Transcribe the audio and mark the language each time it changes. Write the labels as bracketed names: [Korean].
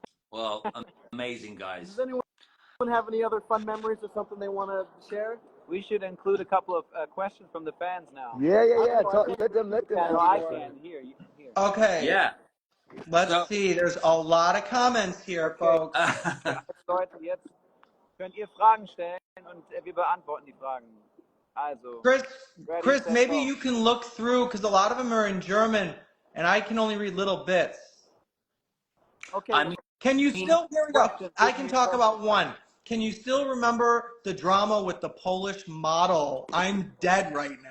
[English] Well, amazing, guys. Does anyone have any other fun memories or something they want to share? We should include a couple of questions from the fans now. Yeah. Let them. No, I can. Here, you can hear. Okay. Yeah. Let's see. There's a lot of comments here, folks. [German] Leute, jetzt könnt ihr Fragen stellen und wir beantworten die Fragen. Also, [English] Chris, maybe you can look through because a lot of them are in German and I can only read little bits. Okay. I mean, Can you still, here we go. Question. I can talk about one. Can you still remember the drama with the Polish model? I'm dead right now.